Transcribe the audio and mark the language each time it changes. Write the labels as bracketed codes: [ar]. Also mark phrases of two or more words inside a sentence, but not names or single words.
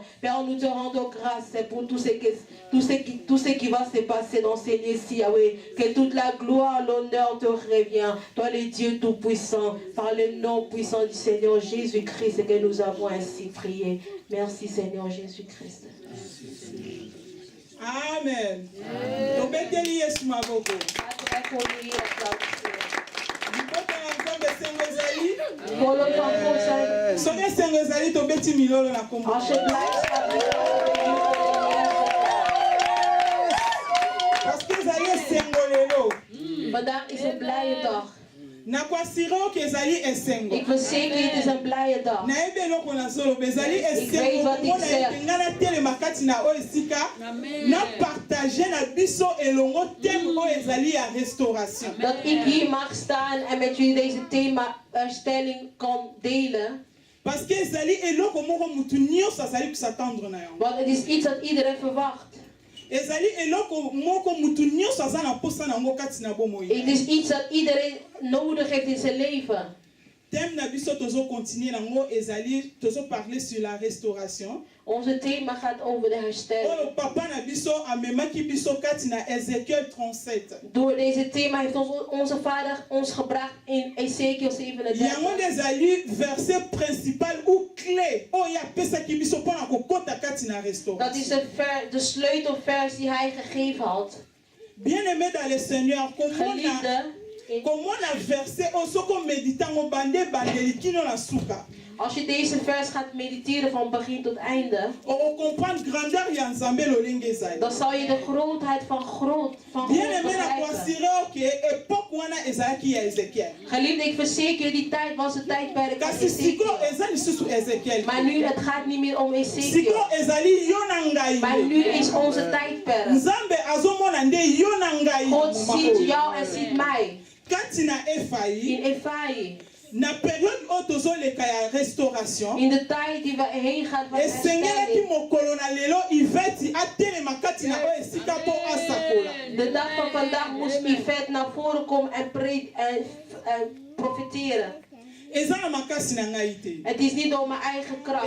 [fr] Père, nous te rendons grâce pour tout ce qui va se passer dans ces lieux-ci, Yahweh. Que toute la gloire, l'honneur te revient. Toi, le Dieu Tout-Puissant, par le nom puissant du Seigneur Jésus-Christ, que nous avons ainsi prié. Merci, Seigneur Jésus-Christ. Amen. [ln] Tobeteli Yesu maboko. Lipota na nzambe esengo ezali. Soki esengo ezali tobeti milolo na kombo. [fr] Parce que [ln] ezali esengo lelo. [nl] Vandaag is een blije dag. Ik verzeker je, het is een blije dag. Ik weet wat ik zeg. Dat ik hier mag staan en met jullie deze thema herstelling kan delen. [fr] Parce que [ln] ezali eloko moko mutu nyonso azali kusatendre na yango. [nl] Want het is iets dat iedereen verwacht. [ln] Ezali eloko moko mutu nyonso aza na posa na yango kati na bomoi. [nl] Het is iets dat iedereen nodig heeft in zijn leven. [ln] Thème na biso tozo continuer nango ezali tozo [fr] parler sur la restauration. [nl] Onze thema gaat over de herstelling. [ln] Oyo papa na biso amemaki biso kati na Ezekiel 37. [nl] Door deze thema heeft onze vader ons gebracht in Ezekiel 37. [ln] Yango ezali [fr] verset principal ou clé [ln] oyo apesaki biso pona kokota kati na restauration. [nl] Dat is de sleutelvers die hij gegeven had. [fr] Bien-aimé dans le Seigneur, [ln] comment na verset osoko meditango bande bandeli kino na suka. [nl] Als je deze vers gaat mediteren van begin tot einde, dan zal je de grootheid van God begrijpen. Geliefde, ik verzeker je, die tijd was de tijdperk van Ezekiel. Maar nu, het gaat niet meer om Ezekiel. Maar nu is onze tijdperk. God ziet jou en ziet mij. In Efai. [ln] Na période otozo leka ya restauration. [nl] In de tijd die we heen gaan van herstelling. De dag van vandaag moest Yvette naar voren komen en profiteren. Het is niet door mijn eigen kracht.